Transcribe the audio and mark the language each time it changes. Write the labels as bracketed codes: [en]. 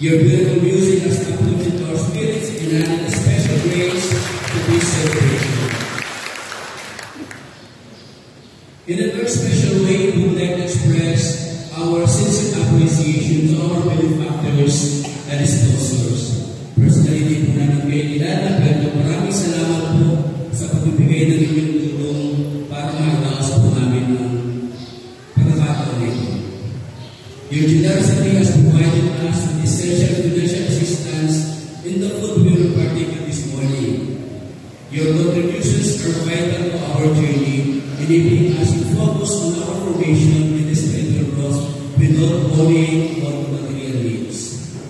[en] Your beautiful music has uplifted our spirits and added a special grace to this celebration. In a very special way, we would like to express our sincere appreciation to our benefactors and sponsors. Personally, [tl] di po namin kayo kilala, pero maraming salamat po sa pagbibigay ng inyong tulong para makataos po namin ang pagkakataon nito. [en] Your generosity has provided us with essential financial assistance in the food we will partake of this morning. Your contributions are vital to our journey, enabling us to focus on our formation in the spiritual growth without worrying about material needs.